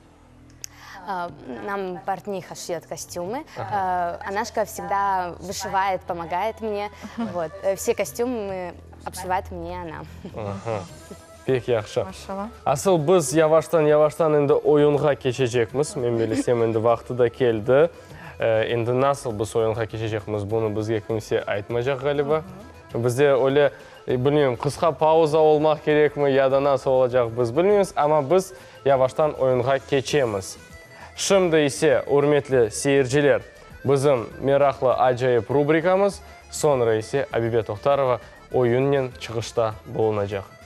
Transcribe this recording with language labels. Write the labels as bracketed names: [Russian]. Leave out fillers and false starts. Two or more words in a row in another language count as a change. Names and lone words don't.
[Russian] Нам портниха шьет костюмы, Анашка всегда вышивает, помогает мне. Вот. Все костюмы обшивает мне она. [Crimean Tatar] Pek yaxşı. Asıl biz yavaştan endi oyunға keçecekmiz. Men bilsem endi vaqti da keldi. Endi nasıl biz oyunға keçecekmiz, bunu bizge kimse aytmayacak galiba. Bizde öyle bilmiyorum, kısa pauza olmak gerek mi ya da nasıl olacak biz bilmiyoruz ama biz yavaştan oyunға keçemiz. Şimdi ise hürmetli seyirciler, bizim meraklı acayip rubrikamız, sonra ise Abibe Toxtarova oyunun çıkışta bulunacak.